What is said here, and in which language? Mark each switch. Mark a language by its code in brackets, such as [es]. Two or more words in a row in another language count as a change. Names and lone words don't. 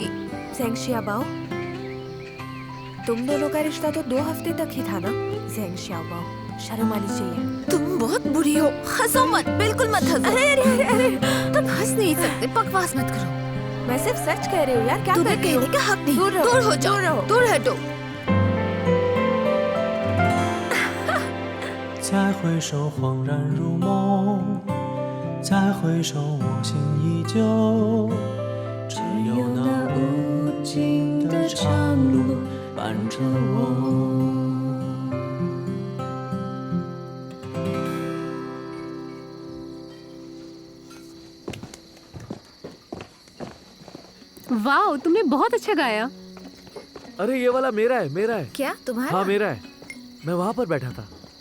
[hi] ज़ेंग शियाबाओ, तुम दोनों का रिश्ता तो 2 हफ्ते तक ही था ना? ज़ेंग शियाबाओ, शर्म आनी चाहिए। तुम बहुत बुरी हो, हंसो मत, बिल्कुल मत हंसो। अरे अरे अरे अरे, तुम हंस नहीं सकते, बकवास मत करो। मैं सिर्फ सच कह रही हूँ यार, क्या कर तुम्हें रही हो? कहने का हक नहीं। दूर रहो, दूर हो जाओ, दूर रहो। दूर हटो। [zh] 再回首，恍然如梦；再回首，我心依旧。只有那无尽的长路伴着我。 [hi] वाह, तुमने बहुत अच्छा गाया। अरे ये वाला मेरा है, मेरा है। क्या तुम्हारा? हाँ मेरा है, मैं वहाँ पर बैठा था।